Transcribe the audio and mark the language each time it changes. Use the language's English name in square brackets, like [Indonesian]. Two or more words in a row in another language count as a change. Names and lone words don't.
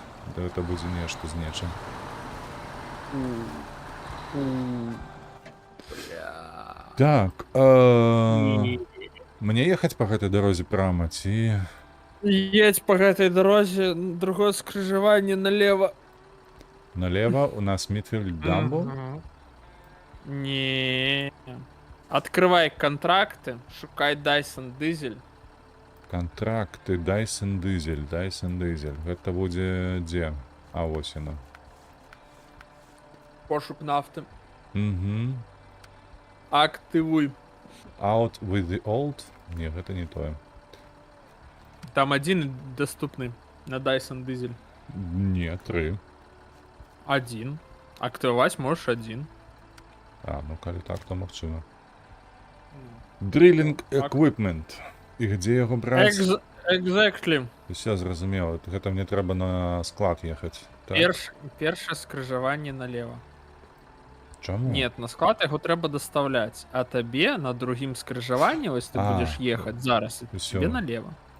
[Belarusian] Гэта будзе нешта з нечым. Так, мне ехаць па гэтай дарозе прама, ці... Едь по гэтай дарозе, другое скрыжаванне налево. [Russian] Налево у нас Митфильд Дамбу? Не. Открывай контракты, шукай Dyson Дизель. Контракты Dyson Дизель. [Belarusian] Гэта будзе дзе? А, вось яно. Пошук нафты. Угу. Активуй. [English] Out with the old? [Belarusian] Не, гэта не тое. [Russian] Там один доступный на Dyson Дизель. Не, 3. Один. Активовать можешь один. [Belarusian] А, ну калі так, то магчыма. [English] Drilling equipment. [Belarusian] І где яго браць? [English] Exactly. [Belarusian] Усё зразумела. Гэта мне трэба на склад ехаць. Так? Першае скрыжаванне налево. Чаму? Нет, на склад яго трэба даставляць, а табе на другім скрыжаванні, вось ты будзеш ехаць зараз, і тебе налево.